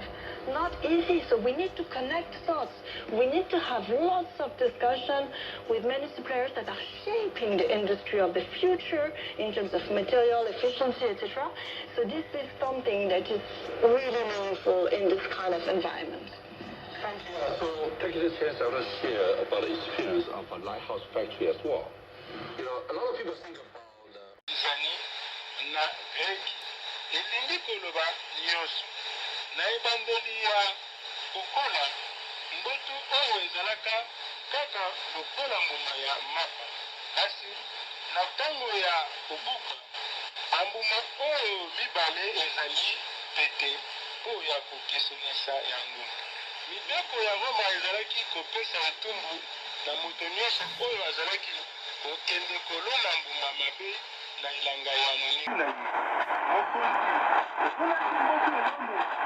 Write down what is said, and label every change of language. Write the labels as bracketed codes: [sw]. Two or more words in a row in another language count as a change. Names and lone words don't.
[en] Not easy, so we need to connect dots. We need to have lots of discussion with many suppliers that are shaping the industry of the future in terms of material efficiency, etc. So this is something that is really meaningful in this kind of environment. Thank you. So taking this chance, I want to share about the experience of a lighthouse factory as well. You know, a lot of people think about [ln] na greki elingi koloba nyonso na ebandeli ya kokola mbutu oyo ezalaka kaka lokola mbuma ya mapa kasi na ntango ya kobuka bambuma oyo mibale ezali pete oyo ya kokesonisa yango mibeko ya roma ezalaki kopesa etumbu na moto nyonso oyo azalaki kokende kolona mbuma mabe na ilanga ya moninga mokonzi okolaki mboto elongo